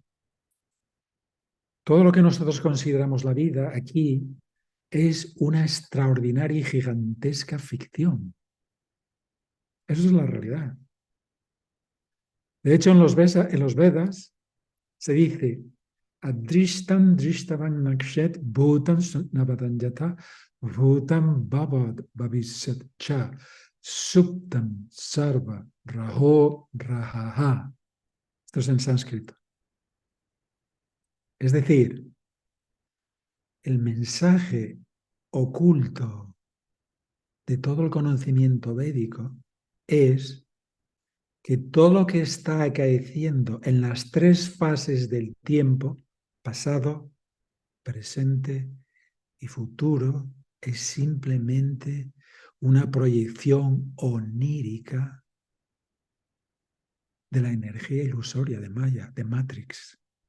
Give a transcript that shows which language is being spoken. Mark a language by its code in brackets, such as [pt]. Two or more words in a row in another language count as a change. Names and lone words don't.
[es] Todo lo que nosotros consideramos la vida aquí es una extraordinaria y gigantesca ficción. Eso es la realidad. De hecho, en los Vedas se dice [sa] Adrishtam drishtavan nakshet bhutan navadanyata bhutam bhavad bhavishyat cha suptam sarva raho rahaha. [es] Esto es en sánscrito. Es decir, el mensaje oculto de todo el conocimiento védico es que todo lo que está acaeciendo en las tres fases del tiempo, pasado, presente y futuro, es simplemente una proyección onírica de la energía ilusoria de Maya, de Matrix.